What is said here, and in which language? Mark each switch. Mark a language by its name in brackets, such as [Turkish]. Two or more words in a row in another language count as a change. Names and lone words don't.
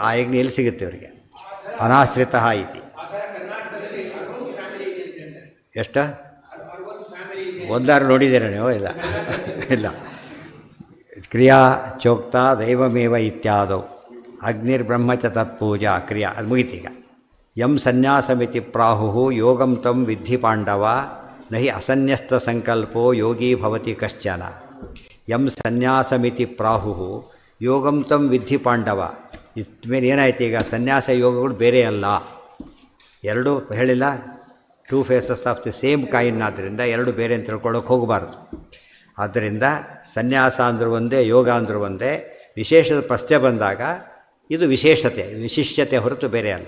[Kannada] ಆ ಅಗ್ನಿ ಎಲ್ಲಿ ಸಿಗುತ್ತೆ ಇವರಿಗೆ? [Sanskrit] ಅನಾಶ್ರಿತ ಇತಿ. [Kannada] ಎಷ್ಟು ಒಂದಾರು ನೋಡಿದ್ದೀರ ನೀವು? ಇಲ್ಲ. [Sanskrit] ಕ್ರಿಯಾ ಚೋಕ್ತ ದೈವಮೇವ ಇತ್ಯಾದವು ಅಗ್ನಿರ್ಬ್ರಹ್ಮಚ ತತ್ಪೂಜಾ ಕ್ರಿಯಾ. [Kannada] ಅದು ಮುಗಿತೀಗ. [Sanskrit] ಯಂ ಸನ್ಯಾಸಮಿತಿ ಪ್ರಾಹು ಯೋಗಂ ತಂ ವಿದ್ಧಿ ಪಾಂಡವ ನಹಿ ಅಸನ್ಯಸ್ತ ಸಂಕಲ್ಪೋ ಯೋಗಿ ಭವತಿ ಕಶ್ಚನ. ಯಂ ಸನ್ಯಾಸಮಿತಿ ಪ್ರಾಹು ಯೋಗಂ ತಂ ವಿದ್ಧಿ ಪಾಂಡವ. [Kannada] ಇದ್ಮೇಲೆ ಏನಾಯ್ತು ಈಗ? ಸನ್ಯಾಸ ಯೋಗಗಳು ಬೇರೆ ಅಲ್ಲ, ಎರಡೂ ಹೇಳಿಲ್ಲ. [English] two faces of the same coin. [Kannada] ಆದ್ದರಿಂದ ಎರಡು ಬೇರೆ ಅಂತ ತಿಳ್ಕೊಳ್ಳೋಕೆ ಹೋಗಬಾರ್ದು. ಆದ್ದರಿಂದ ಸನ್ಯಾಸ ಅಂದರೂ ಒಂದೇ, ಯೋಗ ಅಂದರೂ ಒಂದೇ. ವಿಶೇಷದ ಪ್ರಶ್ನೆ ಬಂದಾಗ ಇದು ವಿಶೇಷತೆ, ವಿಶಿಷ್ಯತೆ ಹೊರತು ಬೇರೆ ಅಲ್ಲ.